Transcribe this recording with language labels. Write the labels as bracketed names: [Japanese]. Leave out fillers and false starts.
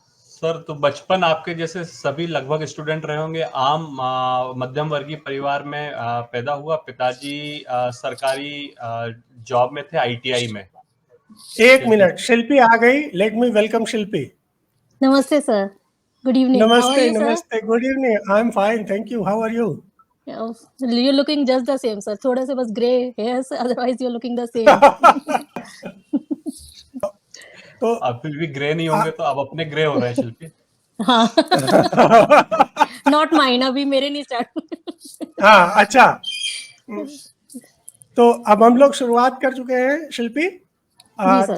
[Hindi] Sir, तो बचपन आपके जैसे सभी लगभग स्टूडेंट रहे होंगे, आम मध्यम वर्गीय परिवार में पैदा हुआ। पिताजी सरकारी जॉब में थे, आईटीआई में। एक शिल्पी। मिनट, शिल्पी आ गई, [English] let me welcome [Hindi] Shilpi. [English] Namaste, sir. Good evening. How are [Hindi] नमस्ते [English] you, sir? नमस्ते, good evening, I am fine, thank you, how are you? You're looking just the same, sir. [Hindi] थोड़े से बस [English] gray hairs, otherwise you're looking the same. [Hindi] तो अब फिर भी grey नहीं होंगे तो अब अपने ग्रे हो रहे हैं शिल्पी। [English] हाँ. Not mine. [Hindi] अभी मेरे नहीं start. हाँ, अच्छा। तो अब हम लोग शुरुआत कर चुके हैं शिल्पी। जी सर.